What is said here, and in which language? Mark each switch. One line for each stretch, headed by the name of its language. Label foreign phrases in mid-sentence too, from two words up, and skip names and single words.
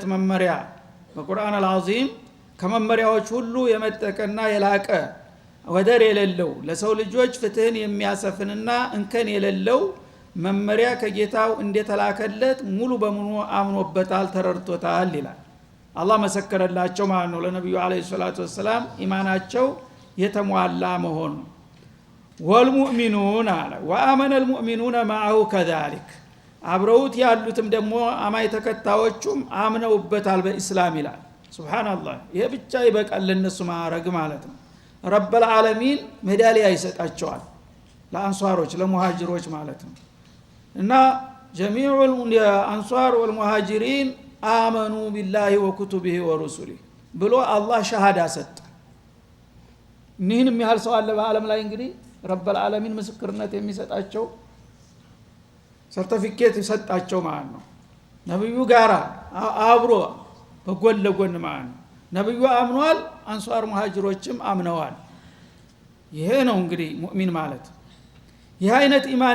Amharic: መመሪያ በቁርአን አልዓዚም ከመመሪያዎች ሁሉ የመጠቀና የላቀ ወደር የሌለው ለሰው ልጆች ፍትህን የሚያሰፍንና እንከን የሌለው መመሪያ ከጌታው እንደተላከለት ሙሉ በሙሉ አምኖበታል ተረድቶታል ይላል አላህ መሰከረላቸው ማለት ነው ለነብዩ
Arabic: عليه الصلاة والسلام
Amharic: ኢማናቸው የተሟላ መሆኑ ወልሙእሚኑን አለ ወአመነ
Arabic: المؤمنون معه كذلك
Amharic: አብረውት ያሉትም ደግሞ አማይ ተከታዮቹም አምነውበታል በእስላም ይላል ሱብሃንአላህ ይሄ ብቻ ይበቃል ለነሱ ማረግ ማለት ነው
Arabic: رب العالمين
Amharic: ሜዳሊያ ይሰጣቸዋል ለአንሷሮች ለሙሃጅሮች ማለት ነው እና
Arabic: جميع الانصار والمهاجرين آمنوا بالله وكتبه ورسله
Amharic: ብሎ አላህ ሸሃዳ ሰጠ እነዚህንም ያህል ሰው አለ በአለም ላይ እንግዲህ
Arabic: رب العالمين
Amharic: ምስክርነት የሚሰጣቸው ሰርቲፊኬት ይሰጣቸው ማለት ነው ነብዩ ጋራ አብሮ በጎን ለጎን ማለት ነው ነብዩ አምኗል አንሷር ሙሃጅሮችም አምነዋል ይሄ ነው እንግዲህ ሙእሚን ማለት ይህ አይነት ኢማን